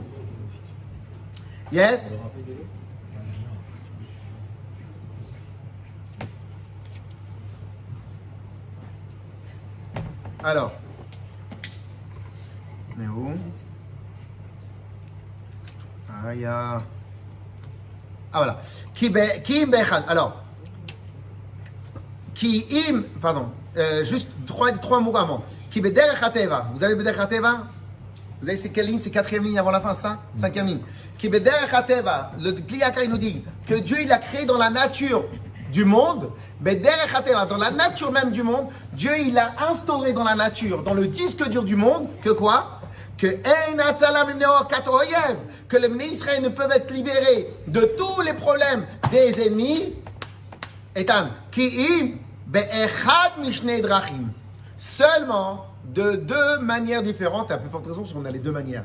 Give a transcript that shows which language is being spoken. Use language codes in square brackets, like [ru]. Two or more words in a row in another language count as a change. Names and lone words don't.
[fr] Yes? Alors. On est où? Ah voilà. Alors, juste trois mots avant. [he] כי בדרך הטבע. [fr] Vous avez [he] בדרך הטבע? [fr] Vous avez c'est quelle ligne? C'est quatrième ligne avant la fin, ça? Cinquième ligne. [he] כי בדרך הטבע. [fr] Le Kliyaka, il nous dit que Dieu, il a créé dans la nature du monde, [he] בדרך הטבע, [fr] dans la nature même du monde, Dieu, il a instauré dans la nature, dans le disque dur du monde, que quoi? Que les [he] בני ישראל [fr] ne peuvent être libérés de tous les problèmes des ennemis. Etan, seulement de deux manières différentes, à plus forte raison, parce qu'on a les deux manières.